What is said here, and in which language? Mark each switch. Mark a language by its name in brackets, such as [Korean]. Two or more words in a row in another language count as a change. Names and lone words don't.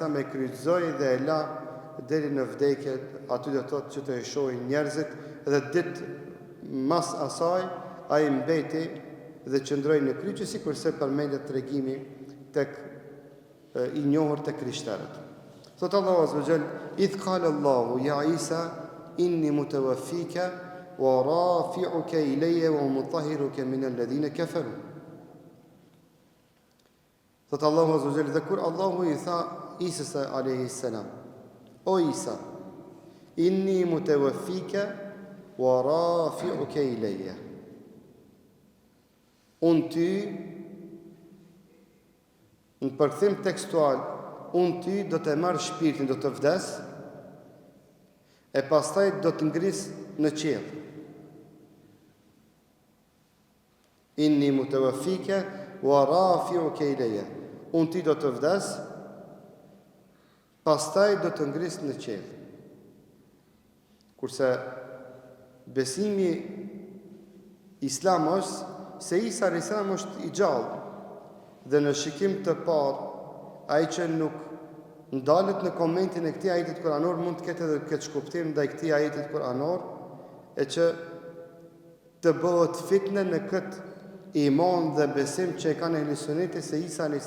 [Albanian] e kryqëzoi dhe e la deri në vdekje, aty do thotë që të e shohin njerëzit, dhe ditë mas asaj ai mbeti dhe qëndroi në kryqë, sikurse përmendet tregimi tek i njohur tek krishterët. Thot Allahu [Arabic] عز وجل: "إذ قال الله يا عيسى إني متوفيك ورافعك إلي ومطهرك من الذين كفروا." [Albanian] Thot Allahu [Arabic] عز وجل, [Albanian] dhe kur Allahu i tha Isës [Arabic] عليه السلام: [Albanian] "O Isa, [Arabic] إني متوفيك ورافعك إلي." [Albanian] Unë ty, në përkthim tekstual, unë ty do të marr shpirtin, do të vdes, e pastaj do të ngris në qiell. [Arabic] إني متوفيك ورافعك إلي. [Albanian] Unë ty do të vdes, pastaj do të ngris në qiell. Kurse besimi islam është se Isa a.s. është i gjallë, dhe në shikim të parë, ai që nuk ndalet në komentin e këtij ajetit kuranor mund të ketë edhe këtë shkuptim ndaj këtij ajetit kuranor, e që të bëhet fitne në këtë iman dhe besim që e kanë ehli suneti se Isa a.s.